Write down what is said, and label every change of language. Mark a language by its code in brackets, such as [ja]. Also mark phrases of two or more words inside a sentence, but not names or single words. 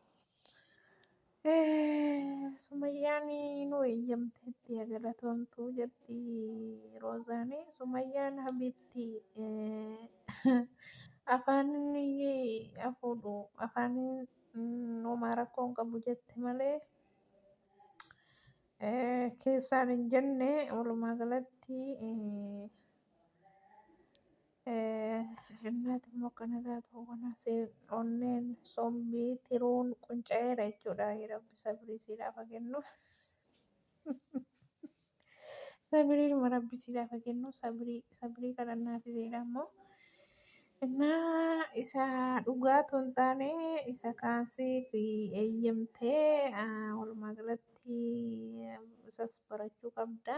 [om] Sumayyaan nu eeyyamteetti galatoomtuu jetti Roozaanii. Sumayyaan Habibti afaan afuudhu afaan homaa rakkoo hin qabu jette malee keessaan hin jenne walumaa galatti [am] እናትም ወቀነጋቱ ወናሴ [om] onneen sombii tiruun qunca'eera jechuudha. Rabbi sabrii siidhaaf haa kennu. Sabriidhuma rabbi siidhaaf haa kennu. Sabrii kadhannaa fideedha immoo. Innaa isa dhugaa otoo hin taane isa kaansii fi eeyyamtee walumaa galatti isas barachuu qabda.